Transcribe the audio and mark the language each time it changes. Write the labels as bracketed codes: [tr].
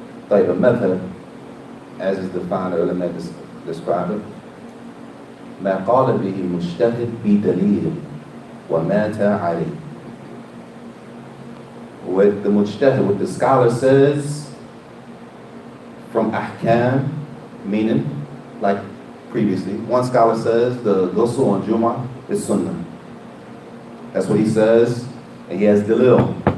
[en] Like the method, as is defined earlier, described it. [ar] ما قال به مجتهد بدليل ومات عليه. [en] What the mujtahid, what the scholar says from ahkam, meaning, like previously, one scholar says the ghusl on Jumu'ah is sunnah. That's what he says, and he has dalil.